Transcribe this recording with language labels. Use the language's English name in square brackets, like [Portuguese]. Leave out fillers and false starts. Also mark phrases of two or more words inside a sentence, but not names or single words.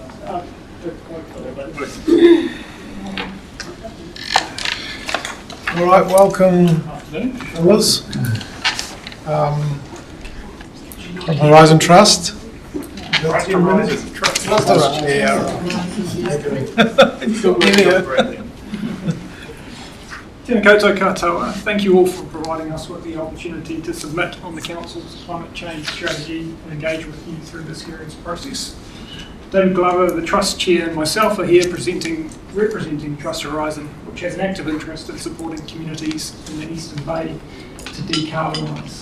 [English] All right, welcome, fellas. From Horizon Trust. Got 10 minutes? That's all right. Yeah, [Māori] Tēnā koutou katoa. [English] Thank you all for providing us with the opportunity to submit on the Council's climate change strategy and engage with you through this hearings process. David Glover, the Trust Chair, and myself are here representing Trust Horizon, which has an active interest in supporting communities in the Eastern Bay to decarbonise.